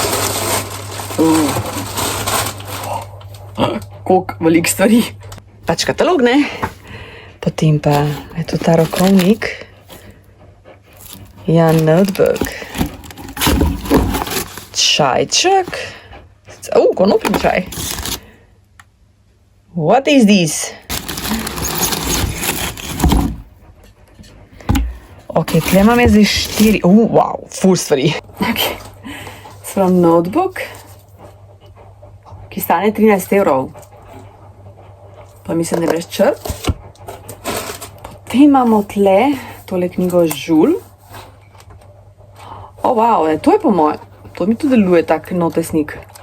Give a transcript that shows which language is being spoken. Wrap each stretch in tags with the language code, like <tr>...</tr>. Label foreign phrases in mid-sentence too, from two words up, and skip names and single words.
<sl>Koliko velik stvari. Pač katalog, Potem pa je to ta rokovnik. Notebook. Čajček. Konopni čaj.</sl> <en>What is this?</en> <sl>Ok, tle imam jaz zdaj 4. Wow, ful stvari.</sl> <en>Ok. From notebook,</en> <sl>ki stane 13 €. Pa mislim, da je brez črt. Potem imamo tle tole knjigo Žul. Wow, to je po moje. To mi tudi deluje tak notesnik.</sl>